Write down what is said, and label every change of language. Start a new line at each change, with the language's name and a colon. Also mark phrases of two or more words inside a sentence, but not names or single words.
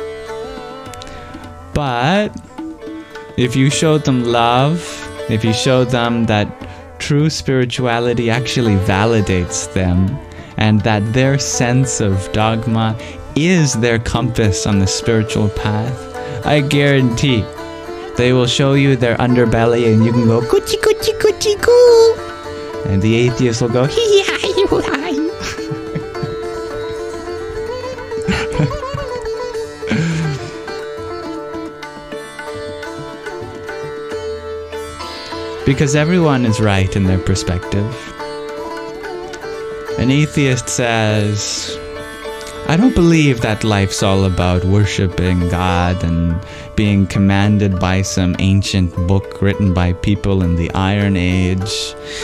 English: But if you showed them love, if you showed them that true spirituality actually validates them, and that their sense of dogma is their compass on the spiritual path, I guarantee they will show you their underbelly and you can go, coochie coochie coochie coo. And the atheist will go, hee hee ha hee hoo ha. Because everyone is right in their perspective. An atheist says, I don't believe that life's all about worshipping God and being commanded by some ancient book written by people in the Iron Age.